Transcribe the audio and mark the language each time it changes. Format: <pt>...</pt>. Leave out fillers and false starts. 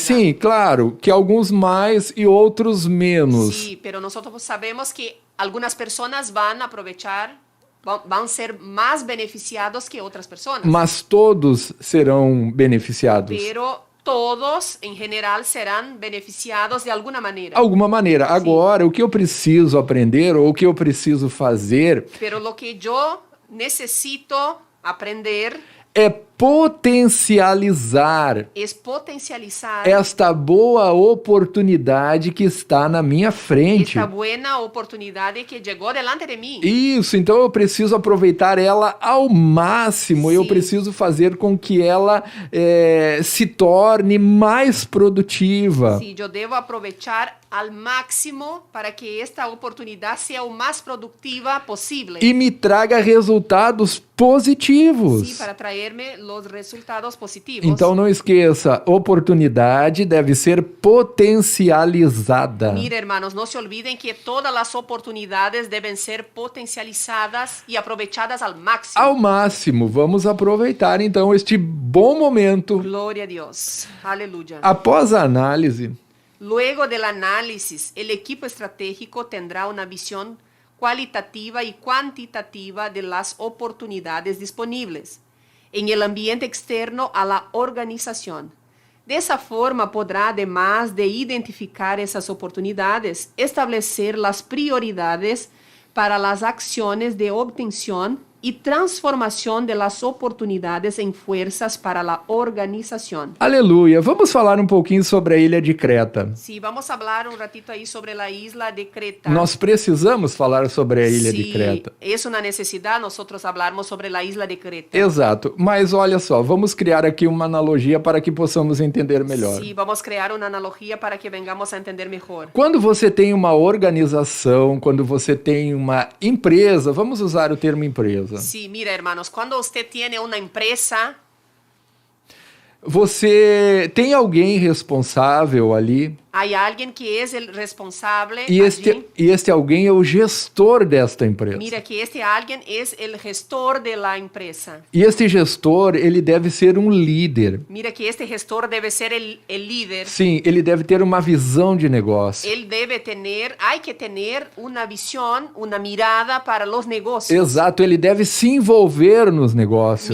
<pt>Sim, claro, que alguns mais e outros menos.</pt> <es>Sí, pero nosotros sabemos que algunas personas van a aprovechar, van a ser más beneficiados que otras personas.</es> <pt>Mas todos serão beneficiados.</pt> <es>Pero todos, en general, serán beneficiados de alguna manera.</es> <pt>Alguma maneira. Agora, o que eu preciso aprender ou o que eu preciso fazer</pt> <es>Pero lo que yo necesito aprender</es> <pt>é potencializar</pt> <es>es potencializar</es> <pt>esta boa oportunidade que está na minha frente.</pt> <es>esta buena oportunidad que llegó delante de mí.</es> <pt>Isso, então eu preciso aproveitar ela ao máximo. Eu Sim. preciso fazer com que ela se torne mais produtiva.</pt> <es>Sí, yo debo aprovechar al máximo para que esta oportunidad sea o más productiva posible.</es> <pt>E me traga resultados positivos.</pt> <es>Sí, para traerme los resultados positivos.</es> <pt>Então não esqueça, oportunidade deve ser potencializada.</pt> <es>Mire, hermanos, no se olviden que todas las oportunidades deben ser potencializadas y aprovechadas al máximo.</es> <pt>Ao máximo, vamos aproveitar então este bom momento.</pt> <es>Gloria a Dios. Aleluya.</es> <pt>Após a análise,</pt> <es>Luego del análisis, el equipo estratégico tendrá una visión cualitativa y cuantitativa de las oportunidades disponibles en el ambiente externo a la organización. De esa forma podrá, además de identificar esas oportunidades, establecer las prioridades para las acciones de obtención y transformación de las oportunidades en fuerzas para la organización.</es> <pt>aleluia. Vamos falar um pouquinho sobre a ilha de Creta.</pt> <es>Sí, vamos a hablar un ratito ahí sobre la isla de Creta.</es> <pt>Nós precisamos falar sobre a ilha de</pt> <es>Sí,</es> <pt>Creta.</pt> <es>es una necesidad nosotros hablarmos sobre la isla de Creta.</es> <pt>Exato. Mas olha só, vamos criar aqui uma analogia para que possamos entender melhor.</pt> <es>Sí, vamos a crear una analogía para que vengamos a entender mejor.</es> <pt>Quando você tem uma organização, quando você tem uma empresa, vamos usar o termo empresa.</pt> <es>Sí, mira, hermanos, cuando usted tiene una empresa,</es> <pt>Você tem alguém responsável ali</pt> <es>hay alguien que es el responsable</es> <pt>e</pt> <es>allí.</es> <pt>este alguém é o gestor desta empresa.</pt> <es>Mira que este alguien es el gestor de la empresa.</es> <pt>E este gestor, ele deve ser um líder.</pt> <es>Mira que este gestor debe ser el líder.</es> <pt>Sim, ele deve ter uma visão de negócio.</pt> <es>Él debe tener, hay que tener una visión, una mirada para los negocios.</es> <pt>Exato, ele deve se envolver nos negócios.</pt>